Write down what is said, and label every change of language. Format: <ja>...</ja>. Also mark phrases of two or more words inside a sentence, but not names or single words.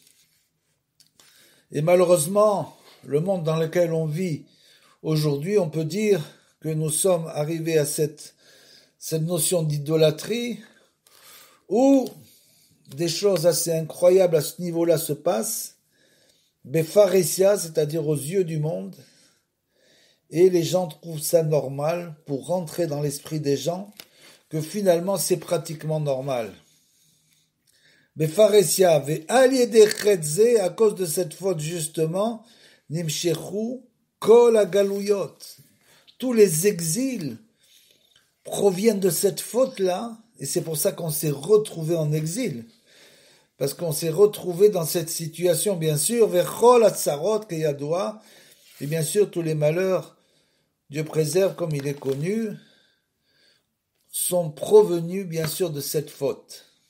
<fr>Et malheureusement, le monde dans lequel on vit aujourd'hui, on peut dire que nous sommes arrivés à cette notion d'idolâtrie, où des choses assez incroyables à ce niveau-là se passent, Befaresia, c'est-à-dire aux yeux du monde, et les gens trouvent ça normal pour rentrer dans l'esprit des gens que finalement c'est pratiquement normal.</fr> <he>בפרהסיא ועל ידי חטא זה,</he> <fr>à cause de cette faute justement,</fr> <he>נמשכו כל הגלויות.</he> <fr>Tous les exils proviennent de cette faute-là, et c'est pour ça qu'on s'est retrouvé en exil. Parce qu'on s'est retrouvé dans cette situation, bien sûr,</fr> <he>וכל הצרות כידוע,</he> <fr>et bien sûr tous les malheurs, Dieu préserve comme il est connu, sont provenus bien sûr de cette faute.</fr>